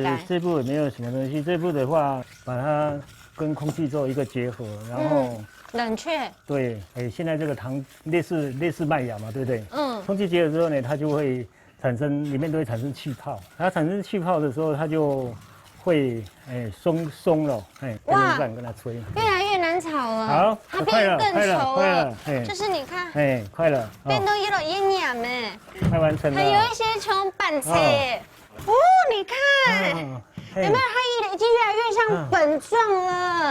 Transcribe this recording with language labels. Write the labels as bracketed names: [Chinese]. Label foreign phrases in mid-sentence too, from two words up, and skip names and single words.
[Chinese] 其實這步也沒有什麼東西，這步的話，把它跟空氣做一個結合，然後冷卻。對，現在這個糖類似麥芽嘛，對不對？空氣結合之後呢，它就會產生，裡面都會產生氣泡。它產生氣泡的時候，它就會鬆了，哇，跟它吹。越來越難炒了。好，它變得更稠了。就是你看，快了，變得有點煙癢哎。快完成了。還有一些從板子，你看，有沒有？它已經越來越像粉狀了。